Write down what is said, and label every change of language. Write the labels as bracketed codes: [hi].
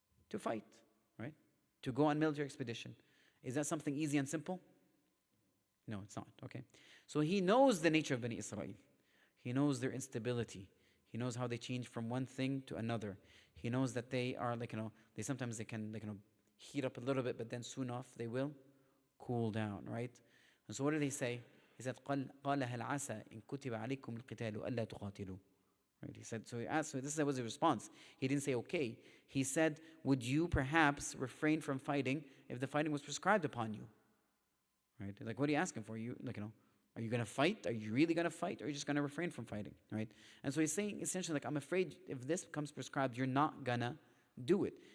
[en] To fight, right? To go on military expedition. Is that something easy and simple? No, it's not. Okay? So he knows the nature of Bani Israel. He knows their instability. He knows how they change from one thing to another. He knows that they are they sometimes can heat up a little bit, but then soon off they will cool down, right? And so what did he say? He said, [ar] قَالَ هَلْ عَسَى إِن كُتِبَ عَلَيْكُمُ الْقِتَالُ أَلَّا تُقَاتِلُوا. [en] Right? He said, so he asked, so this was a response. He didn't say, okay. He said, would you perhaps refrain from fighting if the fighting was prescribed upon you? Right? Like, what are you asking for? Are you going to fight? Are you really going to fight? Or are you just going to refrain from fighting? Right? And so he's saying essentially, I'm afraid if this becomes prescribed, you're not going to do it.